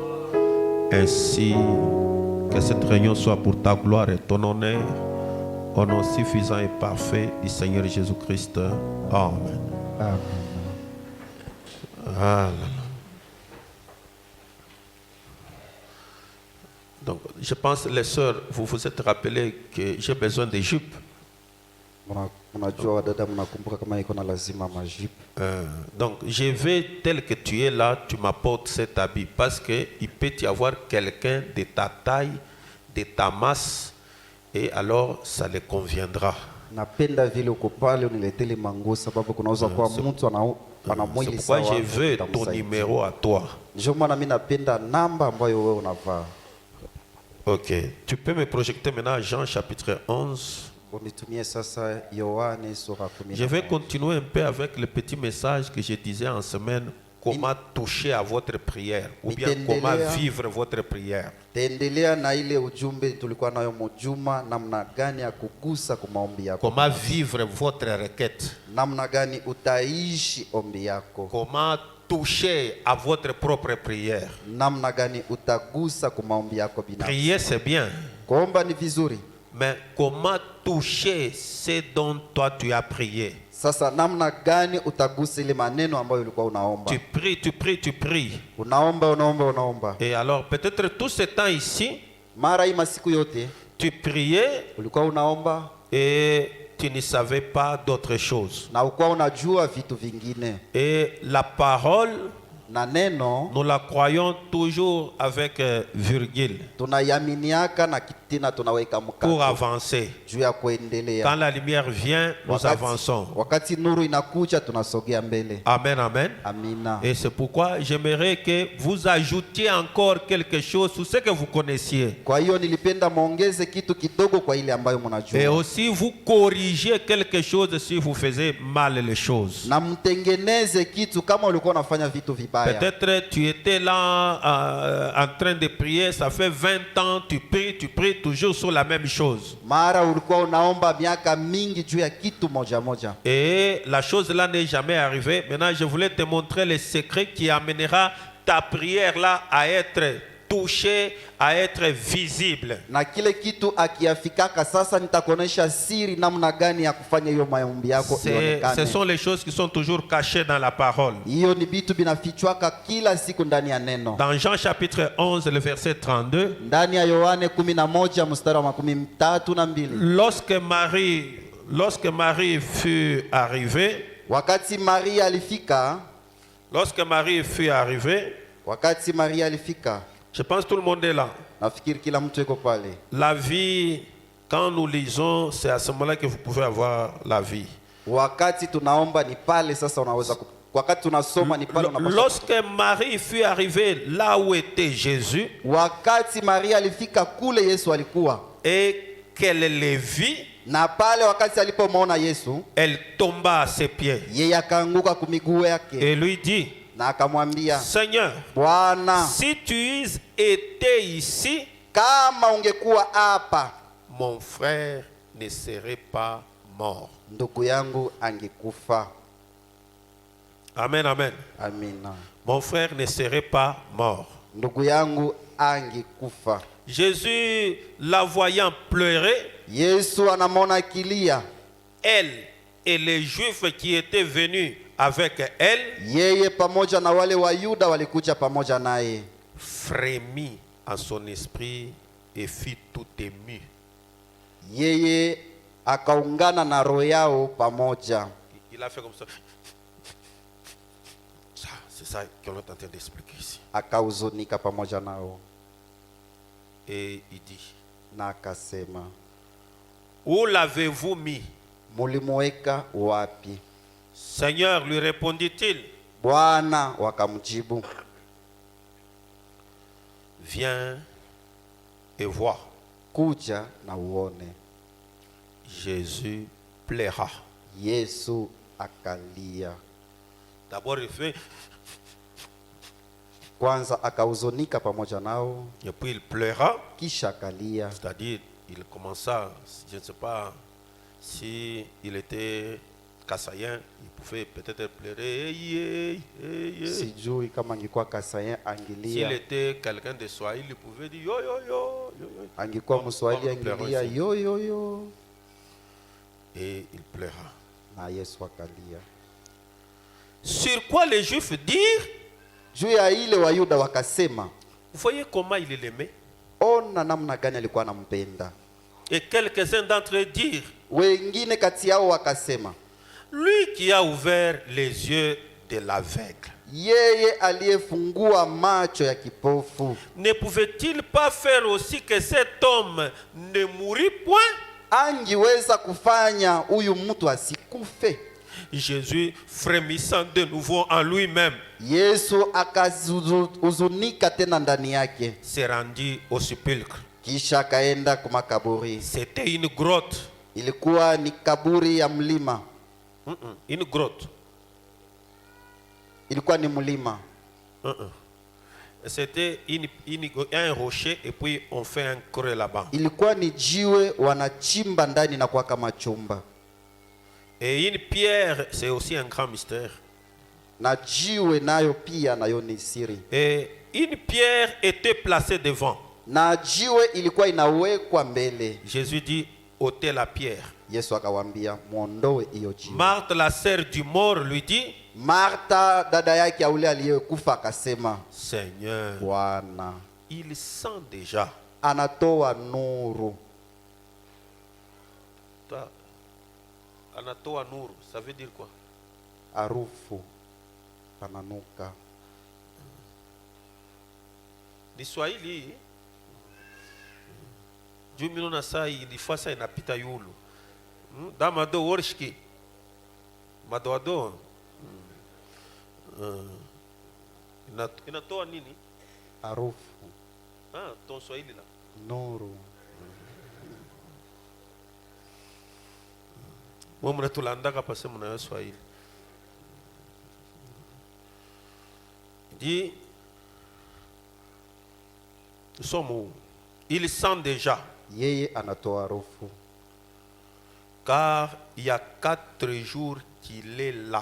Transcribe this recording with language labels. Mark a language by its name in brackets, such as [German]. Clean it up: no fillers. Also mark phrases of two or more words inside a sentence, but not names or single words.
[French] Ainsi, que cette réunion soit pour ta gloire et ton honneur, au nom suffisant et parfait du Seigneur Jésus-Christ. Amen. Amen. Voilà. Donc, je pense, les sœurs, vous vous êtes rappelé que j'ai besoin de jupes. [Swahili] Mnajua wadada, mnakumbuka kama iko na lazima majibu. [French] Donc, je vais tel que tu es là, tu m'apportes cet habit. Parce qu'il peut y avoir quelqu'un de ta taille, de ta masse, et alors ça le conviendra. [Swahili] Napenda vile uko pale uniletele manguo, sababu kunaweza kuwa mtu ana mwili [French] C'est pourquoi [Swahili] sawa. [French] je veux ton numéro à toi. [Swahili] Ndio maana mimi napenda namba ambayo wewe unavaa. [French] Ok. Tu peux me projeter maintenant Jean chapitre 11. [Swahili] Unitumie sasa Yohane sura 11. [French] Je vais continuer un peu avec le petit message que je disais en semaine. Comment toucher à votre prière ou bien comment vivre votre prière. [Swahili] Taendelea na ile ujumbe tulikuwa nayo mjuma, namna gani ya kugusa kwa maombi yako. [French] Comment vivre votre requête. [Swahili] Namna gani utaishi ombi yako. [French] Comment toucher à votre propre prière. [Swahili] Namna gani utagusa kwa maombi yako binafsi. [French] Prier c'est bien. [Swahili] Kuomba ni vizuri. [French] Mais comment toucher ce dont toi tu as prié? [Swahili] Sasa namna gani utagusa ile maneno ambayo ulikuwa unaomba. [French] Tu pries, tu pries, tu pries. [Swahili] Unaomba. [French] Et alors peut-être tout ce temps ici, [Swahili] mara hii masiku yote [French] tu priais [Swahili] ulikuwa unaomba [French] et tu ne savais pas d'autre chose. [Swahili] na ulikuwa unajua vitu vingine. [French] Et la parole, [Swahili] na neno [French] nous la croyons toujours avec virgule [Swahili] tunayaminiaka na kitina tunaweka mkato [French] pour avancer. [Swahili] juu ya kuendelea. [French] Quand la lumière vient, nous avançons. [Swahili] Wakati nuru inakuja tunasogea mbele. [French] Amen, amen. [Swahili] Amina. [French] Et c'est pourquoi j'aimerais que vous ajoutiez encore quelque chose sur ce que vous connaissiez. [Swahili] Kwa hiyo nilipenda muongeze kitu kidogo kwa ile ambayo mnajua. [French] Et aussi vous corrigez quelque chose si vous faisiez mal les choses. [Swahili] Na mtengeneze kitu kama ulikuwa unafanya vitu vibaya. [French] Peut-être tu étais là en train de prier, ça fait 20 ans, tu pries toujours sur la même chose. [Swahili] Mara ulikuwa unaomba miaka mingi juu ya kitu moja moja. [French] Et la chose là n'est jamais arrivée. Maintenant, je voulais te montrer le secret qui amènera ta prière là à être touchée, à être visible. [Swahili] Na kile kitu akiafikaka sasa nitakuonesha siri namna gani ya kufanya hiyo maombi yako ionekane. [French] Ce sont les choses qui sont toujours cachées dans la parole. [Swahili] Hiyo ni vitu binafichwaka kila siku ndani ya neno. [French] Dans Jean chapitre 11 le verset 32. [Swahili] Ndani ya Yohane 11 mstari wa 32. [French] Lorsque Marie fut arrivée, [Swahili] wakati Maria alifika, [French] je pense que tout le monde est là. [Swahili] nafikiri kila mtu yuko pale. [French] La vie, quand nous lisons, c'est à ce moment-là que vous pouvez avoir la vie. [Swahili] Wakati tunaomba ni pale sasa unaweza wakati tunasoma ni pale unapaswa. [French] Lorsque Marie fut arrivée là où était Jésus, [Swahili] wakati Maria alifika kule Yesu alikuwa, [French] et qu'elle le vit, [Swahili] na pale wakati alipomwona Yesu, [French] elle tomba à ses pieds. [Swahili] Yeye akaanguka kumiguu yake. [French] Et lui dit, [Swahili] na akamwambia, [French] Seigneur, [Swahili] Bwana, [French] si tu étais ici, [Swahili] kama ungekuwa hapa, [French] mon frère ne serait pas mort. [Swahili] Ndugu yangu angekufa. [French] Amen, amen. [Swahili] Amina. [French] Mon frère ne serait pas mort. [Swahili] Ndugu yangu angekufa. [French] Jésus, la voyant pleurer, [Swahili] Yesu anamwona kilia, [French] elle et les Juifs qui étaient venus avec elle, [Swahili] yeye pamoja na wale wa Yuda walikuja pamoja naye, [French] frémit en son esprit et fit tout ému. [Swahili] Yeye akaungana na roho yao pamoja. [French] Il a fait comme ça. C'est ça qu'on est en train d'expliquer ici. [Swahili] Akahuzunika pamoja nao. [French] Et il dit, [Swahili] na akasema, [French] où l'avez-vous mis? [Swahili] mulimuweka wapi? [French] Seigneur, lui répondit-il, [Swahili] Bwana wakamjibu, [French] viens et vois. [Swahili] kuja na uone. [French] Jésus pleura. [Swahili] Yesu akalia. [French] D'abord il fait, [Swahili] Kwanza akahuzunika pamoja nao, [French] et puis il pleura, [Swahili] kisha akalia. [French] c'est-à-dire il commença, je ne sais pas si il était kassayen, il pouvait peut-être pleurer. [Swahili] Sijui kama angekuwa Kasayen [French] S'il [Swahili] angilia, [French] était quelqu'un de Swahili, il pouvait dire yo yo yo yo yo. [Swahili] angekuwa Mswahili [French] Comme pleurer [Swahili] angilia [French] aussi. yo yo yo, Et il pleura. [Swahili] na Yesu akalia. [French] Sur quoi les Juifs dirent, [Swahili] Juu ya ile Wayuda wakasema, [French] vous voyez comment il l'aimait. [Swahili] ona namna gani alikuwa anampenda. [French] Et quelques-uns d'entre eux dirent, [Swahili] Wengine kati yao wakasema, [French] lui qui a ouvert les yeux de l'aveugle, [Swahili] yeye aliyefungua macho ya kipofu, [French] ne pouvait-il pas faire aussi que cet homme ne mourût point? [Swahili] angiweza kufanya huyu mtu asikufe? [French] Jésus, frémissant de nouveau en lui-même, [Swahili] Yesu akahuzunika tena ndani yake, [French] se rendit au sépulcre. [Swahili] kisha akaenda kwa makaburi. [French] C'était une grotte. [Swahili] Ilikuwa ni kaburi ya mlima, [French] Une grotte. [Swahili] ilikuwa ni mlima. [French] C'était un rocher et puis on fait un creux là-bas. [Swahili] Ilikuwa ni jiwe wanachimba ndani na kuwaka machumba, [French] Et une pierre, c'est aussi un grand mystère. [Swahili] na jiwe nayo pia nayo ni siri. [French] Et une pierre était placée devant. [Swahili] Na jiwe ilikuwa inawekwa mbele. [French] Jésus dit, ôtez la pierre. [Swahili] Yesu akawaambia muondoe hiyo jiwe. [French] Marthe, la sœur du mort, lui dit, [Swahili] Martha dada yake ya ule aliyekufa akasema, [French] Seigneur, [Swahili] Bwana [French] il sent déjà. [Swahili] anatoa nuru. Anatoa nuru, [French] ça veut dire quoi? [Swahili] Harufu pananuka. Ni Swahili. Juu mimi naona saa ilifasa inapita yulu. Damado worshki. Madoado. Inatoa nini? Harufu, [French] Ton Swahili la. [Swahili] nuru. Mwa mnatulandaka pase mna Swahili. [French] Dit, nous sommes où? Il sent déjà. [Swahili] Yeye anatoa harufu, [French] Car il y a 4 jours qu'il est là.